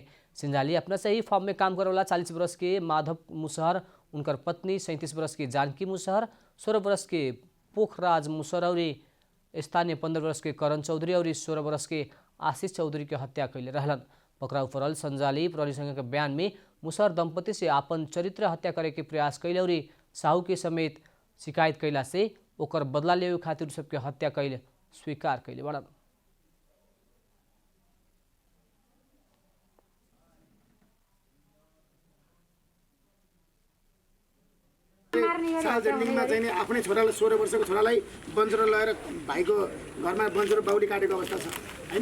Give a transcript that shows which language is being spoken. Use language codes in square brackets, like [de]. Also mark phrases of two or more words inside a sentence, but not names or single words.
[bho] सिंजाली अपना से ही फार्म में काम करे वाला 40 वर्ष के माधव मुसहर, उनकर पत्नी 37 वर्ष की जानकी मुसहर, 16 वर्ष के पोखराज मुसहर और स्थानीय 15 वर्ष के करण चौधरी और 16 वर्ष के आशीष चौधरी के हत्या कैले रहलन। पकड़ाव परल संजाली प्रहरीसँग के बयान में मुसहर दंपति से आपन चरित्र हत्या करे के प्रयास कैले और साहू के समेत शिकायत कैला से ओकर बदला लेवे खातिर सबके हत्या कैले स्वीकार कैले बड़न। [ne] सार्वजनिकमा चाहिँ नि आफ्नै छोरालाई 16 वर्षको छोरालाई बन्जरो लगाएर भाइको घरमा बन्जरो बाउली काटेको अवस्था छ हैन।